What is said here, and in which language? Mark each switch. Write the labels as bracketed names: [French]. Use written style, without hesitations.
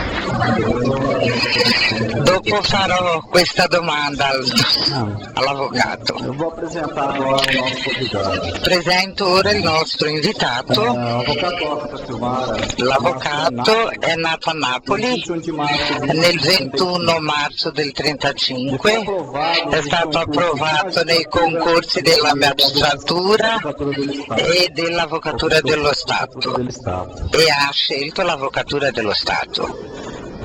[Italian] Dopo farò questa domanda all'avvocato. [Portuguese] Eu vou apresentar agora o nosso convidado. [Italian] Presento ora il nostro invitato. L'avvocato è nato a Napoli nel 21 marzo del 1935, è stato approvato nei concorsi della magistratura e dell'avvocatura dello Stato e ha scelto l'avvocatura dello Stato.